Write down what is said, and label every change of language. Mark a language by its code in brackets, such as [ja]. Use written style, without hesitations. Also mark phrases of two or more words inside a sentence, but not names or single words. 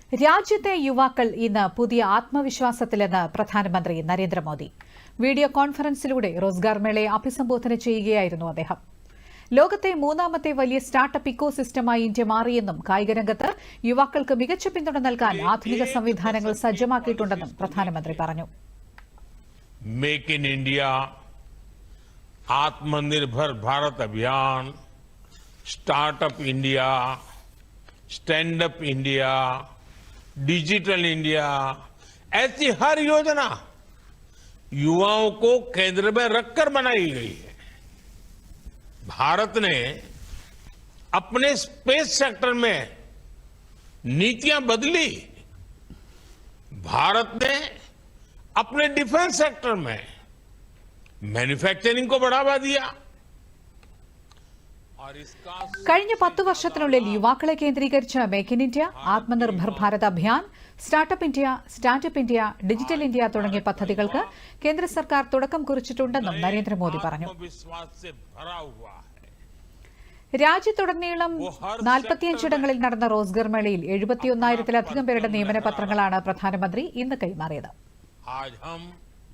[ml] രാജ്യത്തെ യുവാക്കൾ ഇന്ന് പുതിയ ആത്മവിശ്വാസത്തിലെന്ന് പ്രധാനമന്ത്രി നരേന്ദ്രമോദി. വീഡിയോ കോൺഫറൻസിലൂടെ റോസ്ഗാർ മേളയെ അഭിസംബോധന ചെയ്യുകയായിരുന്നു അദ്ദേഹം. ലോകത്തെ മൂന്നാമത്തെ വലിയ [en] startup ecosystemആയി [ml] ഇന്ത്യ മാറിയെന്നും കായികരംഗത്ത് യുവാക്കൾക്ക് മികച്ച പിന്തുണ നൽകാൻ ആധുനിക സംവിധാനങ്ങൾ സജ്ജമാക്കിയിട്ടുണ്ടെന്നും പ്രധാനമന്ത്രി പറഞ്ഞു. [hi] मेक इन इंडिया, आत्मनिर्भर भारत अभियान, स्टार्टअप इंडिया, स्टैंड अप इंडिया, डिजिटल इंडिया, ऐसी हर योजना युवाओं को केंद्र में रखकर बनाई गई है. भारत ने अपने [en] space sector [hi] में नीतियां बदली. भारत ने अपने [en] defence sector [hi] में मैन्युफैक्चरिंग को बढ़ावा दिया. [ml] കഴിഞ്ഞ 10 വർഷത്തിനുള്ളിൽ യുവാക്കളെ കേന്ദ്രീകരിച്ച് മേക്ക് ഇൻ ഇന്ത്യ, ആത്മനിർഭർ ഭാരത് അഭിയാൻ, സ്റ്റാർട്ടപ്പ് ഇന്ത്യ, സ്റ്റാൻഡപ്പ് ഇന്ത്യ, ഡിജിറ്റൽ ഇന്ത്യ തുടങ്ങിയ പദ്ധതികൾക്ക് കേന്ദ്ര സർക്കാർ തുടക്കം കുറിച്ചിട്ടുണ്ടെന്നും നരേന്ദ്രമോദി പറഞ്ഞു. രാജ്യത്തുടനീളം 45 ഇടങ്ങളിൽ നടന്ന റോസ്ഗാർ മേളയിൽ 71,000-ലധികം പേരുടെ നിയമന പത്രങ്ങളാണ് പ്രധാനമന്ത്രി ഇന്ന് കൈമാറിയത്.